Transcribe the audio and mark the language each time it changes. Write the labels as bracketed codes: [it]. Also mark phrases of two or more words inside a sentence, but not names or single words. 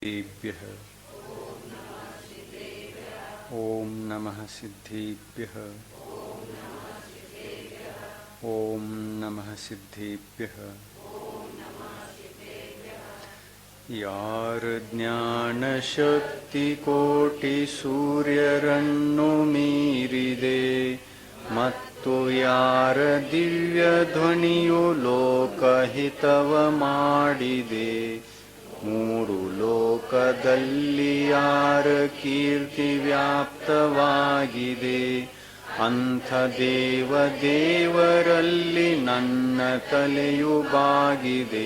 [sa] सिद्धेभ्यः। ॐ नमः सिद्धेभ्यः। ॐ नमः सिद्धेभ्यः। [kn] ಯಾರ ಜ್ಞಾನಶಕ್ತಿಕೋಟಿಸೂರ್ಯರನ್ನು ಮೀರಿದೆ ಮತ್ತು ಯಾರ ದಿವ್ಯ ಧ್ವನಿಯು ಲೋಕಹಿತವ ಮಾಡಿದೆ. ಮೂರು ಲೋಕದಲ್ಲಿ ಯಾರ ಕೀರ್ತಿ ವ್ಯಾಪ್ತವಾಗಿದೆ. ಅಂಥ ದೇವರಲ್ಲಿ ನನ್ನ ತಲೆಯು ಬಾಗಿದೆ.